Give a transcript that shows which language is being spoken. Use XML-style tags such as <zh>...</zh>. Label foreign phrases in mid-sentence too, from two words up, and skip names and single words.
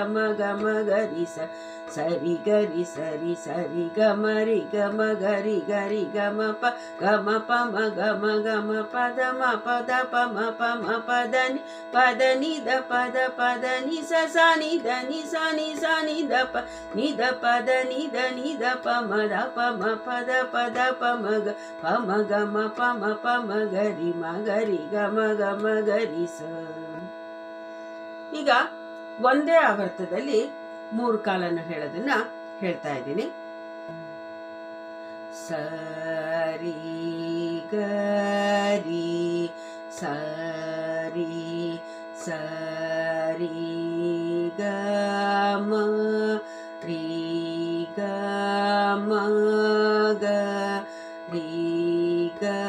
<kn>ಮ ಸ ಸರಿ ಗರಿ ಸರಿ ಸರಿ ಗ ಮ ರಿ ಗ ಮ ಗ ರಿ ಗ ಮ ಪ ಮ ಗ ಮ ಪದ ಮ ಪದ ನಿ ದ ಪದ ನಿ ಸ ಸ ನಿ ದ ನಿ ಸ ನಿ ದ ಪದ ನಿ ದ ಪ ಮ ದ ಪ ಮ ಪದ ಮ ಗ ಪ ಮ ಗ ರಿ ಗ ಮ ರಿ ಸ. ಈಗ ಒಂದೇ ಆವರ್ತದಲ್ಲಿ 3 ಕಾಲನ್ನು ಹೇಳೋದನ್ನ ಹೇಳ್ತಾ ಇದ್ದೀನಿ. ಸರಿ ಗರಿ ಸರಿ ಸರಿ ಗ ಮ ರಿ ಗ ಮ ಗ ರಿ ಗ</kn>